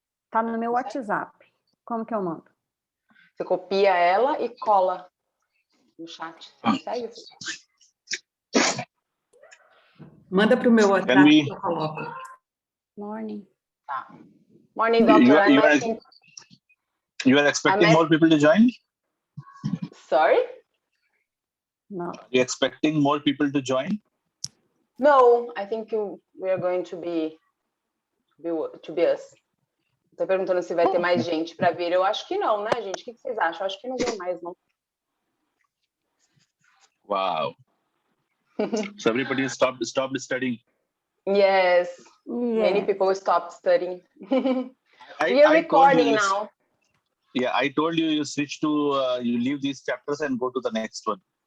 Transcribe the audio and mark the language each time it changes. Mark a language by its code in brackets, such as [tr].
[pt] Tá no meu WhatsApp. Como que eu mando? Você copia ela e cola no chat. Consegue? Manda para o meu WhatsApp que eu coloco. [en] Morning. Tá. Morning, doctor. You are expecting more people to join? Sorry? No. Are you expecting more people to join? No, I think we are going to be us. [pt] Estou perguntando se vai ter mais gente para vir. Eu acho que não, né, gente? O que vocês acham? Eu acho que não vem mais, não. [en] Wow. So everybody stopped studying. Yes. Many people stopped studying. We are recording now. Yeah, I told you switch to, you leave these chapters and go to the next one.